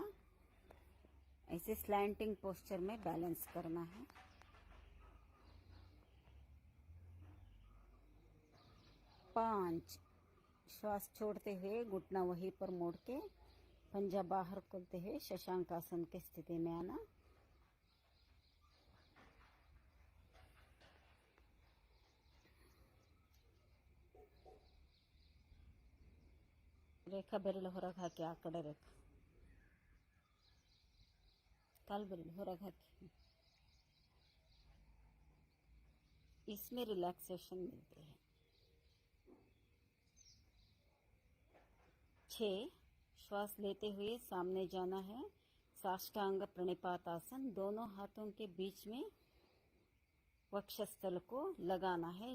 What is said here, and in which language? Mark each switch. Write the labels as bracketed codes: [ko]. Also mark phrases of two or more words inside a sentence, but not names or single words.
[hi] ऐसे [en] slanting posture [hi] में बैलेंस करना है। 5 श्वास छोड़ते हुए घुटना वहीं पर मोड़ के पंजा बाहर खोलते हुए शशांकासन की स्थिति में आना। [kn] ರೇಖಾ ಬೆರಳು ಹೊರಗೆ ಹಾಕಿ, ಆ ಕಡೆ ರೇಖಾ ಕಾಲು ಬೆರಳು ಹೊರಗೆ ಹಾಕಿ। [hi] इसमें रिलैक्सेशन मिलती है। 6 श्वास लेते हुए सामने जाना है। साष्टांग प्रणिपात आसन, दोनों हाथों के बीच में वक्षस्थल को लगाना है।